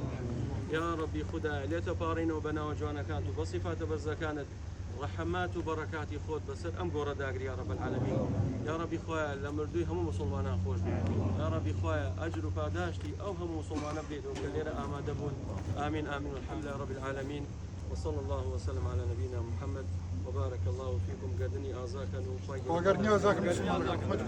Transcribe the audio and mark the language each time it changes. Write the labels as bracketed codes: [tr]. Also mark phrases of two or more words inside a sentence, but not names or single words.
[ckb] یا ڕەبی خودایە لێتە پاڕینەوە بە ناوە جوانەکانت و بە سیفاتە بەرزەکانت، ڕەحەمات و بەڕەکاتی خۆت بەسەر ئەم گۆڕە داگری [ar] یا ڕەب العالەمین. [ckb] یا ڕەبی خۆیە لە مردووی هەموو موسڵمانان خۆش بێت. یا ڕەبی خۆیە ئەجر و پاداشتی ئەو هەموو موسڵمانە بدەیتەوە کە لێرە ئامادە بوون. [ar] آمین آمین والحمد لله رب العالمين وصلى الله وسلم على نبينا محمد وبارك الله فيكم. قدني آزاكا وخير